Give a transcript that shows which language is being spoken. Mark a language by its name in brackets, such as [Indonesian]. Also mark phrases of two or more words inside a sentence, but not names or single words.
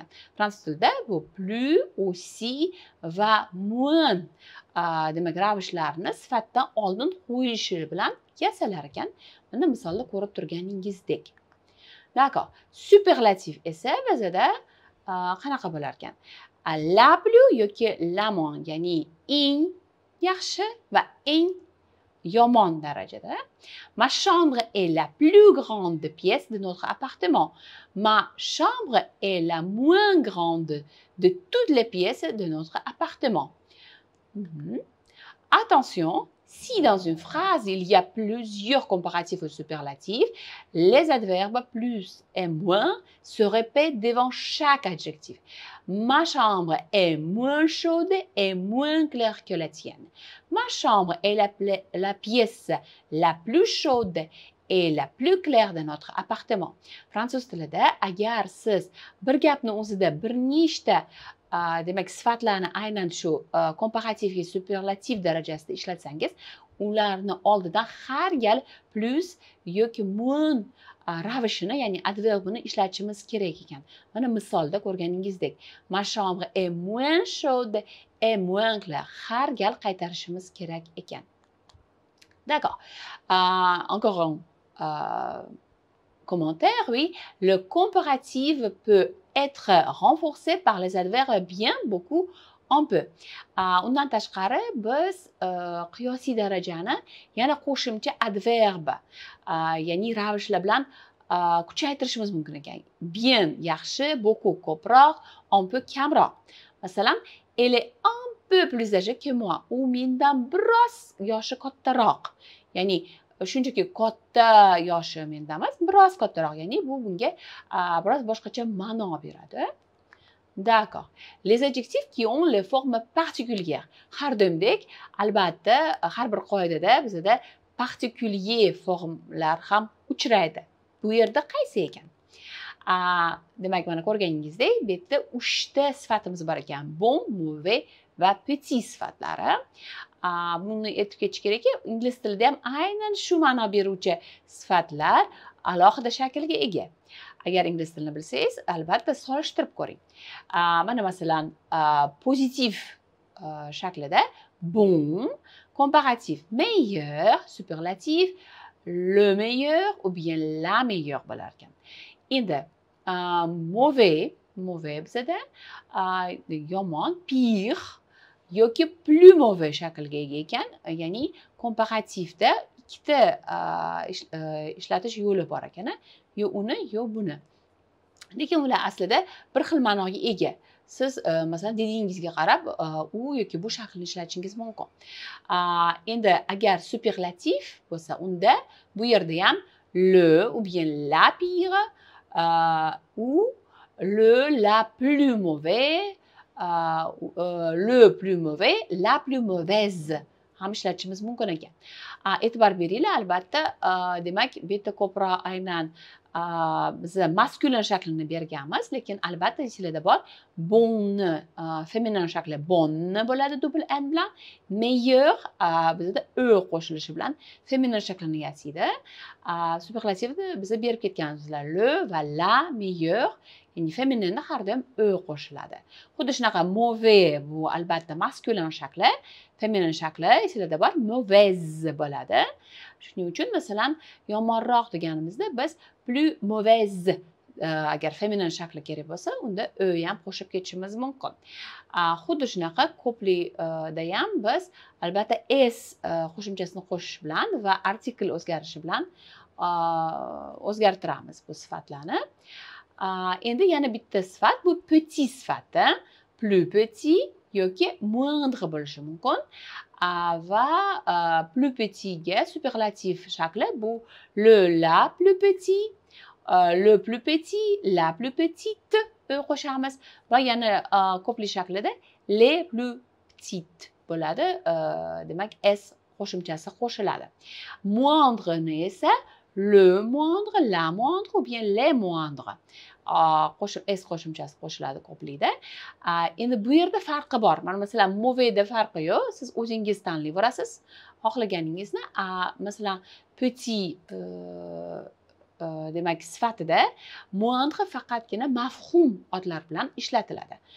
[Uzbek] Fransuz tilida bu [French] plus, aussi [Uzbek] va moins demak ravishlarni sifatdan oldin qo'yishi bilan yasalar ekan. Mana misolda ko'rib turganingizdek. [French] D'accord. [Uzbek] Superlatif esa bizda qanaqa bo'lar ekan? [French] La plus yoki la moins, [Uzbek] ya'ni eng yaxshi va eng yomon darajada. [French] Ma chambre est la plus grande pièce de notre appartement. Ma chambre est la moins grande de toutes les pièces de notre appartement. Attention, si dans une phrase il y a plusieurs comparatifs ou superlatifs, les adverbes plus et moins se répètent devant chaque adjectif. Ma chambre est moins chaude et moins claire que la tienne. Ma chambre est la pièce la plus chaude et la plus claire de notre appartement. [Uzbek] Fransuz tilida agar siz bir gapni o'zida bir nechta demak sifatlarni aynan shu komparativga superlativ darajasida ishlatsangiz, ularni oldidan har gal plus yoki moins ravishini, ya'ni adverbini ishlatishimiz kerak ekan. Mana misolda ko'rganingizdek, [French] ma chambre est moins chaude et moins claire. [Uzbek] Har gal qaytarishimiz kerak ekan. [French] D'accord. Encore un commentaire, oui. Le comparatif peut être renforcé par les adverbes bien, beaucoup, un peu. [Uzbek] Undan tashqari biz qiyosiy darajani yana qo'shimcha adverb, ya'ni ravishlar bilan kuchaytirishimiz mumkin ekan. [French] Bien yaxshi, beaucoup ko'proq, un peu kamroq. [Uzbek] Masalan, [French] elle est un peu plus âgée que moi. [Uzbek] U mendan biroz yoshi kattaroq. Ya'ni shunchaki katta yoshi mendan emas, biroz kattaroq, ya'ni bu bunga biroz boshqacha ma'no beradi. [French] D'accord. Les adjectifs qui ont les formes particulières. [Uzbek] Har doimdek, albatta, har bir qoidada bizda particulier formlar ham uchraydi. Bu yerda qaysi ekan? Demak, mana ko'rganingizdek, bu yerda 3 ta sifatimiz bor ekan. Bon, mauvais va petit sifatlari. Buni aytib ketish kerakki, ingliz tilida ham aynan shu ma'no beruvchi sifatlar alohida shaklga ega. Agar ingliz tilini bilsangiz, albatta solishtirib ko'ring. Mana masalan, pozitiv shaklida [French] bon, comparatif meilleur, superlatif le meilleur ou bien la meilleure [Uzbek] bo'lar ekan. Endi mauvais bizada yomon, pire yoki [French] plus mauvais [Uzbek] shaklga ega ekan. Ya'ni komparativda ikkita ishlatish yo'li bor ekan. Yo uni, yo buni. Lekin ular aslida bir xil ma'noga ega. Siz masalan diligingizga qarab u yoki bu shaklni ishlatishingiz mumkin. Endi agar superlativ bo'lsa, unda bu yerda ham [French] le ou bien la pire ou le la plus mauvais, le plus mauvais, la plus mauvaise [Uzbek] ham ishlatishimiz mumkin ekan. E'tibor beringlar, albatta, demak, bu yerda ko'proq aynan biz maskulin shaklini berganmiz, lekin albatta esingizda bor, bonni feminin shakli bonni bo'ladi [French] double n [Uzbek] bilan, meilleur bizda ö qo'shilishi bilan feminin shaklini yasaydi. Superlativda biz berib ketganimizlar le va [French] la meilleur, [Uzbek] ya'ni femininda har doim ö qo'shiladi. Xuddi shunaqa mauvais bu albatta maskulin shakli, feminin shakli esingizda bor mauvaise bo'ladi. Shuning uchun masalan yomonroq deganimizda biz [French] plus mauvaise [Uzbek] agar feminin shakli kerak bo'lsa, unda ö ham qo'shib ketishimiz mumkin. Xuddi shunaqa ko'plikda ham biz albatta s qo'shimchasini qo'shish bilan va artikl o'zgarishi bilan o'zgartiramiz bu sifatlarni. Endi yana bitta sifat, bu petit sifati, [French] plus petit [Uzbek] yoki moindre bo'lishi mumkin. Va plus petitga superlativ shakli bu [French] le la plus petit, le plus petit, la plus petite [Uzbek] qo'shamiz va yana ko'plik shaklida [French] les plus petites [Uzbek] bo'ladi. Demak, s qo'shimchasi qo'shiladi. Moindre esa [French] le moindre, la moindre ou bien les moindres [Uzbek] s qo'shimchasi qo'shiladi ko'plikda. Endi bu yerda farqi bor. Mana masalan mauvais farqi yo'q. Siz o'zingiz tanlayverasiz xohlaganingizni. Masalan petit demak sifatida moindre faqatgina mafhum otlar bilan ishlatiladi.